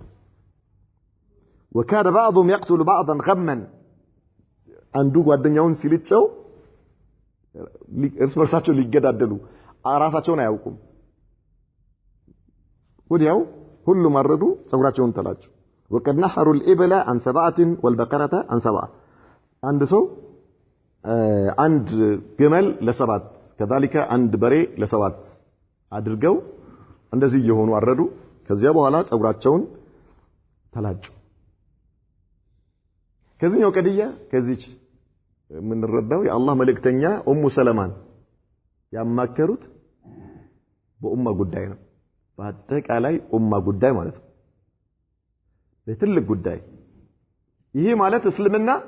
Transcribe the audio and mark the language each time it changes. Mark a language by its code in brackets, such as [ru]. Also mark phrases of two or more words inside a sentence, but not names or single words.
[ar] وكاد بعضهم يقتل بعضا غما [am] አንዱ ጓደኛውን ሲልጨው እርስ በርሳቸው ሊገዳደሉ ራሳቸውን አያውቁም ወዲያው ሁሉ ማረዱ ጸጉራቸውን ተላጩ [ar] وقد نحروا الإبل عن 7 [am] والبقرة عن 7 አንድ ሰው አንድ ግመል ለ7 كذلك አንድ በሬ ለ7 አድርገው እንደዚህ የሆኑ አረዱ ከዚያ በኋላ ጸጉራቸውን ተላጩ ከዚህኛው ቀድያ ከዚች ምን ረዳው የአላህ መልእክተኛ ኡሙ ሰለማን ያማከሩት በኡማ ጉዳይ ነው በአጠቃላይ ኡማ ጉዳይ ማለት ነው በትልቅ ጉዳይ ይሄ ማለት እስልምና